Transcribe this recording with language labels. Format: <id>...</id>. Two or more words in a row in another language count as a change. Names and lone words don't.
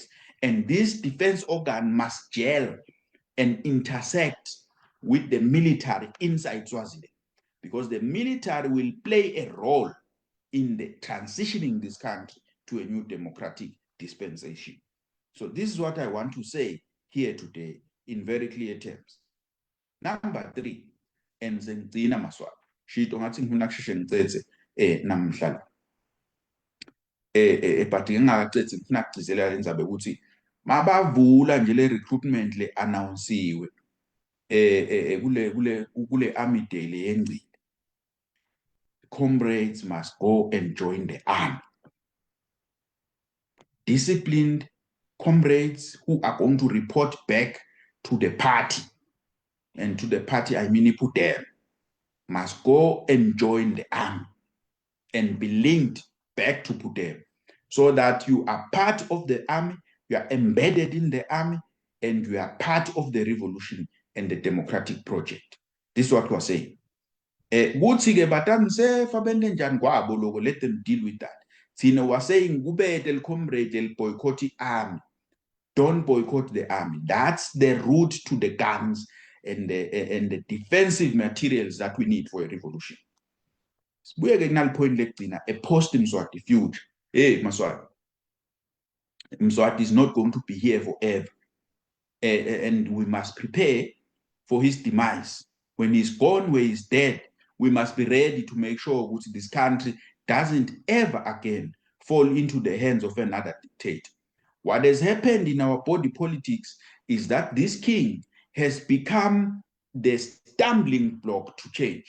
<en>And this defense organ must gel and intersect with the military inside Swaziland, because the military will play a role in the transitioning this country to a new democratic dispensation. So this is what I want to say here today in very clear terms.</en> <ss>Number 3, and ngigcina maswaba shito ngathi ngifuna kusheshe ngicethe namhlanje but ngingakacethi ngifuna kugcizelela indaba ukuthi mabavula nje le recruitment le announcewe kule army day le yengcile,</ss> <en>comrades must go and join the army. Disciplined comrades who are going to report back to the party, and to the party I mean Ipudem, must go and join the army and be linked back to Pudem, so that you are part of the army, you are embedded in the army, and you are part of the revolution and the democratic project. This is what we're saying.</en> <ss>Kuthi-ke batani sefabenze njani kwabo lokho,</ss> <en>let them deal with that. Thina was saying</en> <ss>kubete</ss> <en>comrade boycott army. Don't boycott the army. That's the route to the guns and the defensive materials that we need for a revolution.</en> <ss>Sibuyeke kunal point lekugcina,</ss> <en>a post Mswati future. Hey, Mswati. Mswati is not going to be here forever. And we must prepare for his demise. When he's gone, where he's dead, we must be ready to make sure that this country doesn't ever again fall into the hands of another dictator. What has happened in our body politics is that this king has become the stumbling block to change.</en>